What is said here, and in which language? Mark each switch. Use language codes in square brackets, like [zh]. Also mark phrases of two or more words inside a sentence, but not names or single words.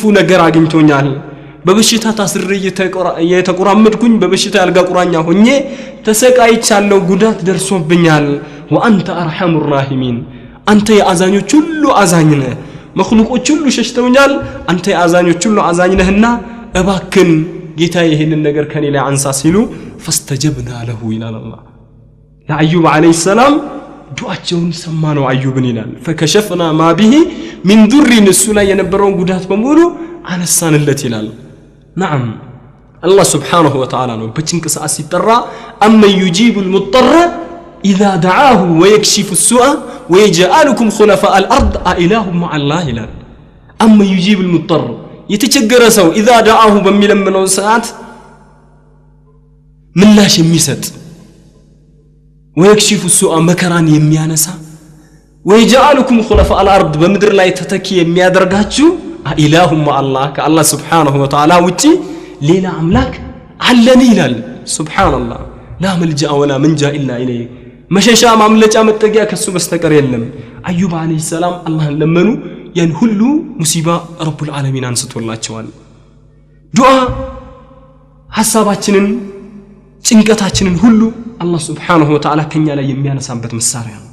[am] ነገር አግኝቶኛል በበሽታ ታስሬ የተቆራመድኩኝ በበሽታ ያልጋ ቁራኛ ሆኜ ተሰቃይቻለሁ ጉዳት ደርሶብኛል [ar] وأنت أرحم الراحمين [am] አንተ የአዛኞች ሁሉ አዛኝ ነህ መخلوቆች ሁሉ ሸሽተውኛል አንተ የአዛኞች ሁሉ አዛኝ ነህና እባክን ጌታዬ ይሄንን ነገር ከኔ ላይ አንሳ ሲሉ [ar] فاستجبنا له [am] ይላል አላህ ለአዩብ [ar] عليه السلام [am] ዱዓቸውን ሰማነው አዩብን ይላል [ar] فكشفنا ما به من ضر [am] እሱ ላይ የነበረውን ጉዳት በሙሉ አነሳንለት ይላል [ar] نعم الله سبحانه وتعالى [am] ነው በጭንቅ ሰዓት ሲጠራ [ar] أمن يجيب المضطر إذا دعاه ويكشف السوء ويجعلكم خلفاء الأرض أإله مع الله [am] ይላል [ar] أمن يجيب المضطر [am] የተቸገረ ሰው [ar] إذا دعاه [am] በሚለምነው ሰዓት ምላሽ የሚሰጥ [ar] ويكشف السوء [am] መከራን የሚያነሳ [ar] ويجعلكم خلفاء الأرض [am] በምድር ላይ ተተኪ የሚያደርጋችሁ [ar] أإله مع الله [am] ከአላህ [ar] سبحانه وتعالى [am] ውጪ ሌላ አምላክ አለን ይላል [ar] سبحان الله لا ملجأ ولا منجا إلا إليه [am] መሸሻ ማምለጫ መጠጊያ ከሱ በስተቀር የለም አዩብ [ar] عليه السلام [am] አላህን ለመኑ ያን ሁሉ ሙሲባ ረቡል ዓለሚን አንስቶላቸዋል ዱዓ ሐሳባችንን ጭንቀታችንን ሁሉ አላህ [ar] سبحانه وتعالى [am] ከኛ ላይ የሚያነሳበት መሳሪያ ነው